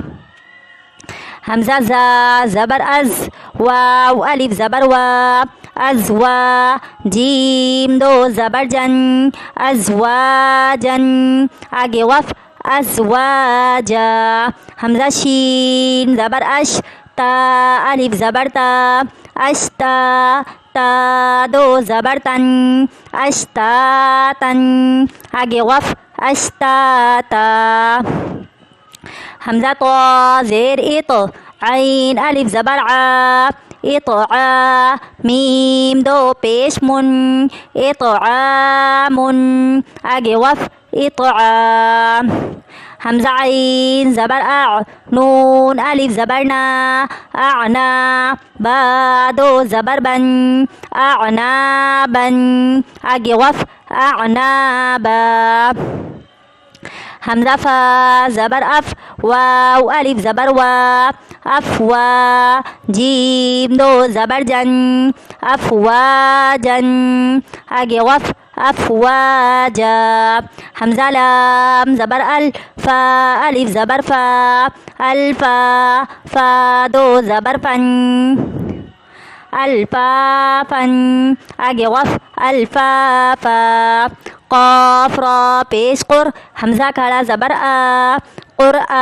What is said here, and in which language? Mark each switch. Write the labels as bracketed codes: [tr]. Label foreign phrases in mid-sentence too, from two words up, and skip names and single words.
[ur] حمزہ زا زبر از، واو الف زبر وا، ازوا. جیم دو زبر جن، ازواجن. آگے وف، ازواجا. حمزہ شین زبر اش، تا الف زبر تا، اشتا. تا دو زبر تن، اشتاتن. آگے وف، اشتاتا. حمزہ طا زیر اط، عین الف زبر عا، اطعا. میم دو پیش من، اطعام. آگے وف، اطعام. حمزہ عین زبر اع، نون الف زبر نا، اعنا. با دو زبر بن، اعنابن. آگے وف، اعنابا. حمزہ فا زبر اف، واو الف زبر وا، افوا. جیم دو زبر جن، افواجن. آگے وف، أفواجا. حمزة لام زبر ال فا ألف زبر فا الفا فا دو زبر فن الفا فن. آگے وف الفا فا. قاف را پیش قر حمزہ کھڑا زبر آ قرآ.